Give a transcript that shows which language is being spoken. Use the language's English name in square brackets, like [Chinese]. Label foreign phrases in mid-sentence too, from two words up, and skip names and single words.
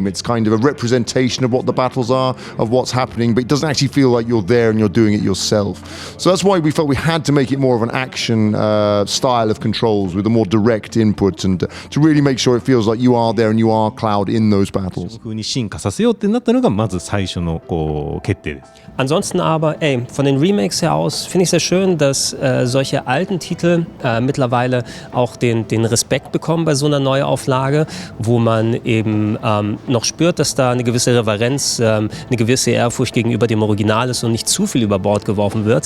[English] It's kind of a representation of what the battles are, of what's happening, but it doesn't actually feel like you're there and you're doing it yourself. So that's why we felt we had to make it more of an action style of controls with a more direct input, and to really make sure it feels like you are there and you are Cloud in those battles. [Japanese] 風に進化させようってなったのがまず最初の決定です。 [German] Ansonsten aber, von den Remakes her aus finde ich sehr schön, dass solche alten Titel mittlerweile auch den Respekt bekommen bei so einer Neuauflage, wo man eben noch spürt, dass da eine gewisse Reverenz, eine gewisse Ehrfurcht gegenüber dem Original ist und nicht zu viel über Bord geworfen wird.